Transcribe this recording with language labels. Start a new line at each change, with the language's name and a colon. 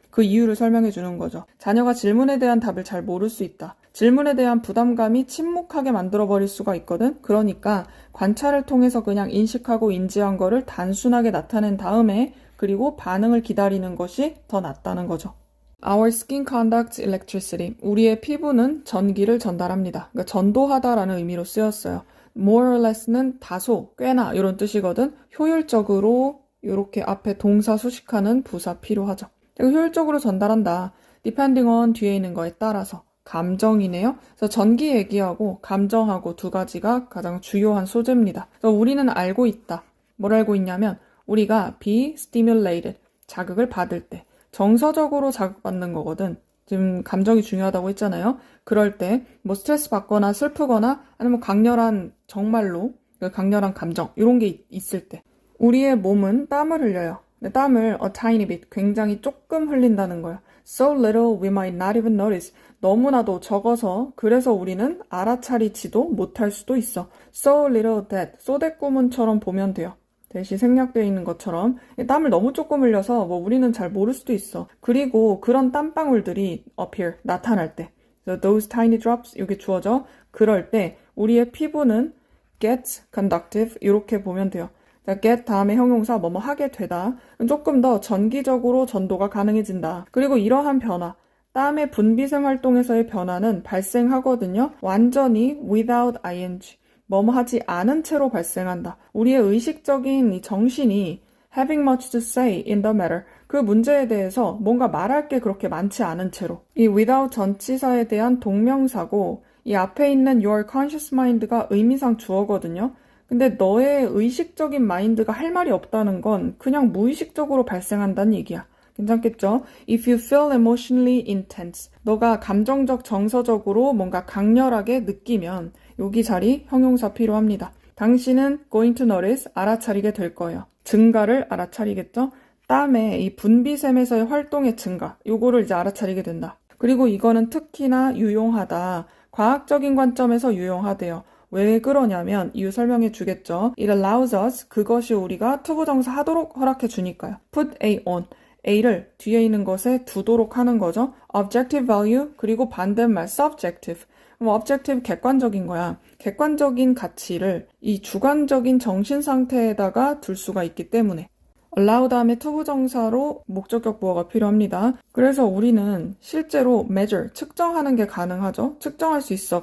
Korean: 그 이유를 설명해 주는 거죠. 자녀가 질문에 대한 답을 잘 모를 수 있다. 질문에 대한 부담감이 침묵하게 만들어버릴 수가 있거든. 그러니까 관찰을 통해서 그냥 인식하고 인지한 거를 단순하게 나타낸 다음에 그리고 반응을 기다리는 것이 더 낫다는 거죠.
English: Our skin conducts electricity.
Korean: 우리의 피부는 전기를 전달합니다. 그러니까 전도하다라는 의미로 쓰였어요. More or less는 다소, 꽤나 이런 뜻이거든. 효율적으로 이렇게 앞에 동사 수식하는 부사 필요하죠. 효율적으로 전달한다. Depending on 뒤에 있는 거에 따라서. 감정이네요. 그래서 전기 얘기하고 감정하고 두 가지가 가장 주요한 소재입니다. 그래서 우리는 알고 있다. 뭘 알고 있냐면 우리가
English: be stimulated,
Korean: 자극을 받을 때 정서적으로 자극받는 거거든. 지금 감정이 중요하다고 했잖아요. 그럴 때 뭐 스트레스 받거나 슬프거나 아니면 강렬한 정말로 강렬한 감정 이런 게 있을 때 우리의 몸은 땀을 흘려요. 땀을
English: a tiny bit,
Korean: 굉장히 조금 흘린다는 거예요.
English: So little we might not even notice.
Korean: 너무나도 적어서 그래서 우리는 알아차리지도 못할 수도 있어.
English: So little that,
Korean: 소댓 구문처럼 보면 돼요. 대신 생략되어 있는 것처럼 땀을 너무 조금 흘려서 뭐 우리는 잘 모를 수도 있어. 그리고 그런 땀방울들이 appear, 나타날 때
English: so those tiny drops,
Korean: 이게 주어져. 그럴 때 우리의 피부는
English: gets conductive
Korean: 이렇게 보면 돼요. get 다음에 형용사 뭐뭐 하게 되다. 조금 더 전기적으로 전도가 가능해진다. 그리고 이러한 변화, 땀의 분비생 활동에서의 변화는 발생하거든요. 완전히 without ing. 뭐뭐 하지 않은 채로 발생한다. 우리의 의식적인 이 정신이
English: having much to say in the matter.
Korean: 그 문제에 대해서 뭔가 말할 게 그렇게 많지 않은 채로. 이 without 전치사에 대한 동명사고 이 앞에 있는
English: your conscious mind
Korean: 가 의미상 주어거든요. 근데 너의 의식적인 마인드가 할 말이 없다는 건 그냥 무의식적으로 발생한다는 얘기야. 괜찮겠죠?
English: If you feel emotionally intense.
Korean: 너가 감정적, 정서적으로 뭔가 강렬하게 느끼면 여기 자리 형용사 필요합니다. 당신은
English: going to notice,
Korean: 알아차리게 될 거예요. 증가를 알아차리겠죠? 땀의 이 분비샘에서의 활동의 증가, 요거를 이제 알아차리게 된다. 그리고 이거는 특히나 유용하다. 과학적인 관점에서 유용하대요. 왜 그러냐면 이유 설명해 주겠죠.
English: It allows us,
Korean: 그것이 우리가 투부정사 하도록 허락해 주니까요. Put A on, A를 뒤에 있는 것에 두도록 하는 거죠. Objective value, 그리고 반대말 subjective. objective 객관적인 거야. 객관적인 가치를 이 주관적인 정신 상태에다가 둘 수가 있기 때문에 allow 다음에 투부정사로 목적격 보어가 필요합니다. 그래서 우리는 실제로 measure, 측정하는 게 가능하죠. 측정할 수 있어.